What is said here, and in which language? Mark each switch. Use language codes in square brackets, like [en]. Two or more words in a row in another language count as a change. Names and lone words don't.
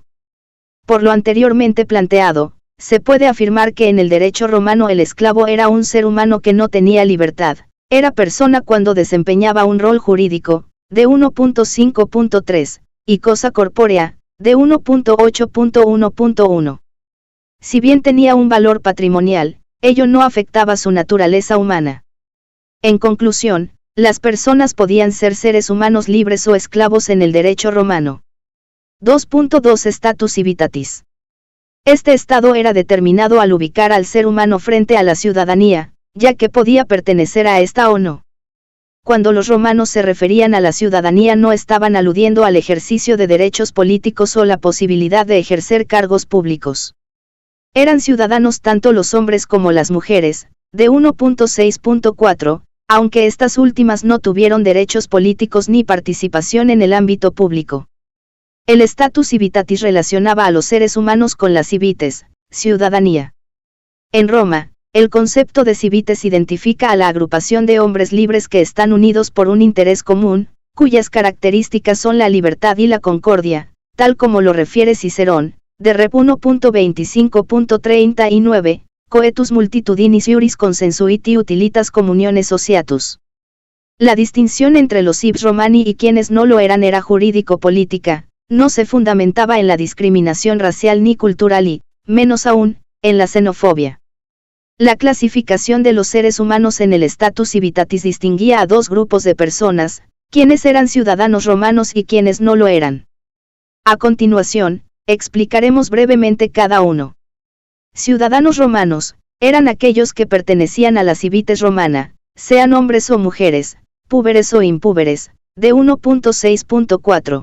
[es] Por lo anteriormente planteado, se puede afirmar que en el derecho romano el esclavo era un ser humano que no tenía libertad, era persona cuando desempeñaba un rol jurídico, de 1.5.3, y cosa corpórea, de 1.8.1.1. Si bien tenía un valor patrimonial, ello no afectaba su naturaleza humana. En conclusión, las personas podían ser seres humanos libres o esclavos en el derecho romano. [la] 2.2 Status civitatis. [es] Este estado era determinado al ubicar al ser humano frente a la ciudadanía, ya que podía pertenecer a esta o no. Cuando los romanos se referían a la ciudadanía no estaban aludiendo al ejercicio de derechos políticos o la posibilidad de ejercer cargos públicos. Eran ciudadanos tanto los hombres como las mujeres, de 1.6.4, aunque estas últimas no tuvieron derechos políticos ni participación en el ámbito público. El [la] status civitatis [es] relacionaba a los seres humanos con la civites, ciudadanía. En Roma, el concepto de civites identifica a la agrupación de hombres libres que están unidos por un interés común, cuyas características son la libertad y la concordia, tal como lo refiere Cicerón, de Rep. 1.25.39, [la] coetus multitudinis iuris consensuiti utilitas communiones sociatus. [es] La distinción entre los [la] cives romani [es] y quienes no lo eran era jurídico-política, no se fundamentaba en la discriminación racial ni cultural y, menos aún, en la xenofobia. La clasificación de los seres humanos en el [la] status civitatis [es] distinguía a dos grupos de personas, quiénes eran ciudadanos romanos y quiénes no lo eran. A continuación, explicaremos brevemente cada uno. Ciudadanos romanos, eran aquellos que pertenecían a la [la] civitas romana, [es] sean hombres o mujeres, púberes o impúberes, de 1.6.4.